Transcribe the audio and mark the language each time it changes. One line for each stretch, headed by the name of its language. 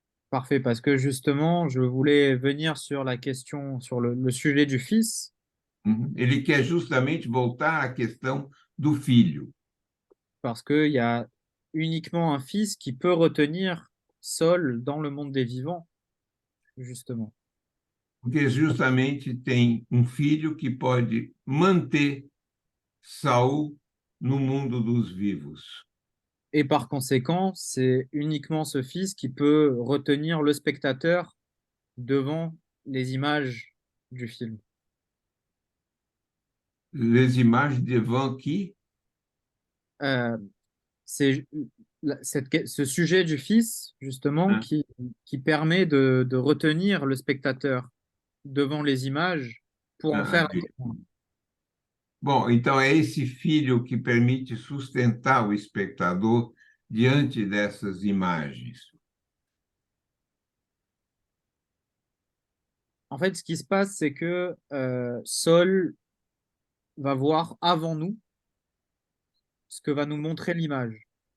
French: Parfait, parce que justement, je voulais venir sur la question, sur le sujet du fils.
Portuguese: Ele quer justamente voltar à questão do filho.
French: Parce qu'il y a uniquement un fils qui peut retenir Saul dans le monde des vivants, justement.
Portuguese: Porque justamente tem um filho que pode manter Saul no mundo dos vivos.
French: Et par conséquent, c'est uniquement ce fils qui peut retenir le spectateur devant les images du film. Les images devant qui? C'est ce sujet du fils, justement, qui permet de retenir le spectateur devant les images pour en faire un témoin.
Portuguese: Bom, então é esse filho que permite sustentar o espectador diante dessas imagens.
French: En fait, ce qui se passe, c'est que Saul va voir avant nous ce que va nous montrer l'image.